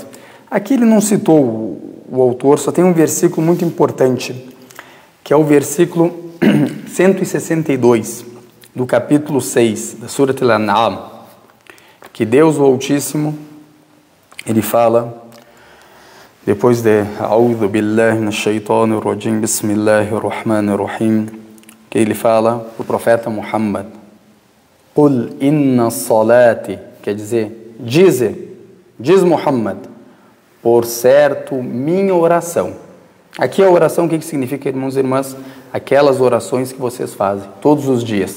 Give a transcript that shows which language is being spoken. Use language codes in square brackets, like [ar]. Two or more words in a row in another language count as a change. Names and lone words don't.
[pt] Aqui ele não citou o autor, só tem um versículo muito importante, que é o versículo 162 do capítulo 6 da Surat Al-An'am, que Deus o Altíssimo, ele fala, depois de [ar] أعوذ بالله من الشيطان الرجيم بسم الله الرحمن الرحيم, [pt] que ele fala o profeta Muhammad, [ar] قل إن صلاتي, [pt] quer dizer, diz Muhammad, por certo, minha oração. Aqui a oração, o que significa, irmãos e irmãs? Aquelas orações que vocês fazem todos os dias.